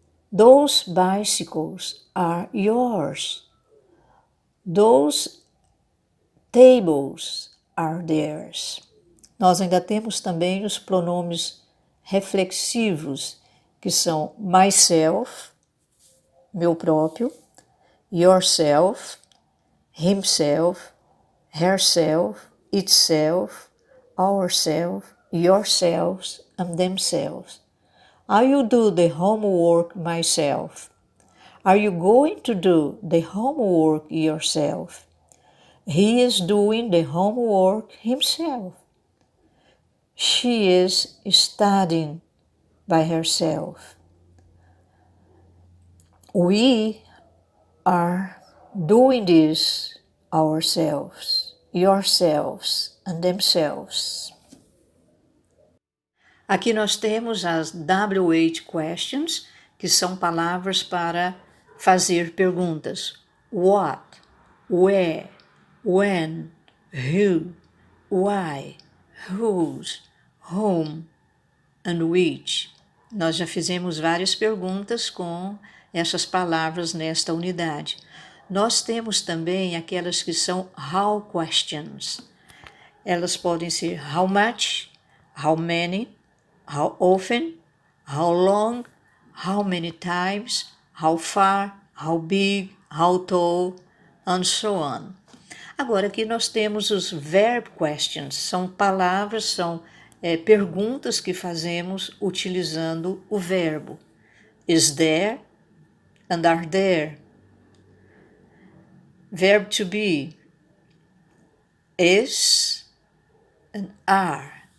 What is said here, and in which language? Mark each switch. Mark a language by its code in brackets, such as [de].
[en] Those bicycles are yours. Those tables are theirs. [pt] Nós ainda temos também os pronomes reflexivos, que são myself, meu próprio, [en] yourself, himself, herself, itself, ourself, yourselves, and themselves. I will do the homework myself. Are you going to do the homework yourself? He is doing the homework himself. She is studying by herself. We are doing this ourselves, yourselves, and themselves. [pt] Aqui nós temos as WH questions, que são palavras para fazer perguntas. [en] What, where, when, who, why, whose, whom, and which. [pt] Nós já fizemos várias perguntas com essas palavras nesta unidade. Nós temos também aquelas que são how questions. [en] Elas podem ser how much, how many, how often, how long, how many times, how far, how big, how tall, and so on. [pt] Agora aqui nós temos os verb questions, são palavras, são perguntas que fazemos utilizando o verbo. [en] Is there and are there. Verb to be, is and are.